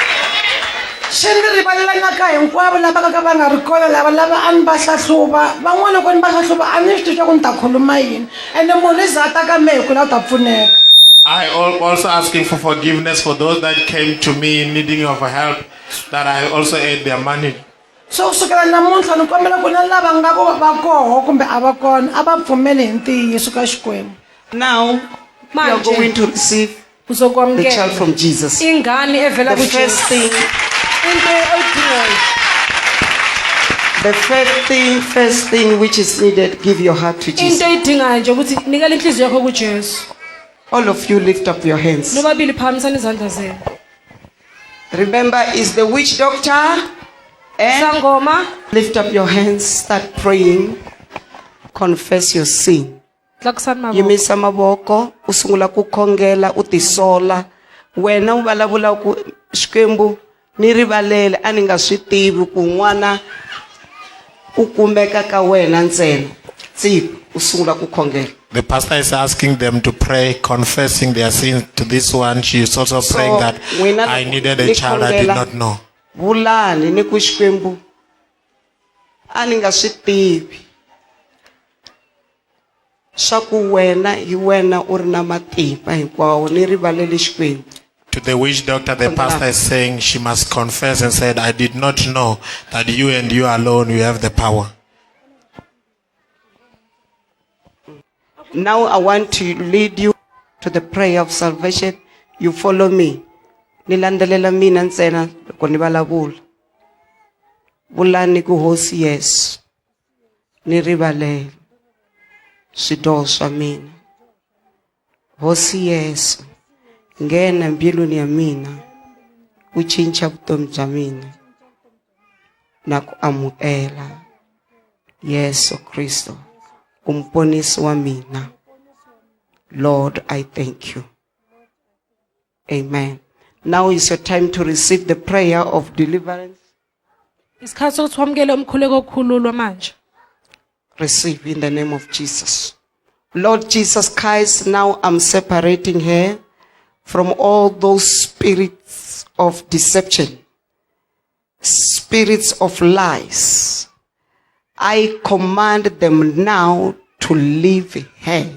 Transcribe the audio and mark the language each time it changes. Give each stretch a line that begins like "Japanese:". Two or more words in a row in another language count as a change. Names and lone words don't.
English: I also asking for forgiveness for those that came to me needing of help, that I also ate their money.
Tsonga: So kusukela namuntlha ni kombela ku na lava nga ku va koho kumbe a va kona a va pfumeli hi ntiyiso ka Xikwembu.
English: Now you are going to receive the child from Jesus. The first thing which is needed, give your heart to Jesus. All of you lift up your hands. Remember, is the witch doctor. And lift up your hands, start praying, confess your sin.
Tsonga: Yimisa mavoko, usungula kukhongela, utisola. Wena uvalavula ku Xikwembu ni rivalele a ni nga swi tivi ku n'wana u kumeka ka wena ntsena. Usungula kukhongela.
English: The pastor is asking them to pray, confessing their sins to this one. She is also praying that I needed a child I did not know.
Tsonga: Vulani ni ku Xikwembu a ni nga swi tivi swa ku wena hi wena u ri na matimba hinkwawo ni rivalele Xikwembu.
English: To the witch doctor, the pastor is saying she must confess and said, I did not know that you and you alone, you have the power. Now I want to lead you to the prayer of salvation. You follow me.
Tsonga: Nilandelela mina ntsena loko ni vulavula. Vulani ku Hosi Yesu. Ni rivalele swidyoho swa mina. Hosi Yesu, nghena mbilwini ya mina. U cinca vutomi bya mina. Na ku amukela Yesu Kristo, umponisi wa mina.
English: Lord, I thank you. Amen. Now is your time to receive the prayer of deliverance.
Zulu: Isikhathi sokuthi wamukele umkhuleko okukhululwa manje.
English: Receive in the name of Jesus. Lord Jesus Christ, now I'm separating her from all those spirits of deception, spirits of lies. I command them now to leave her.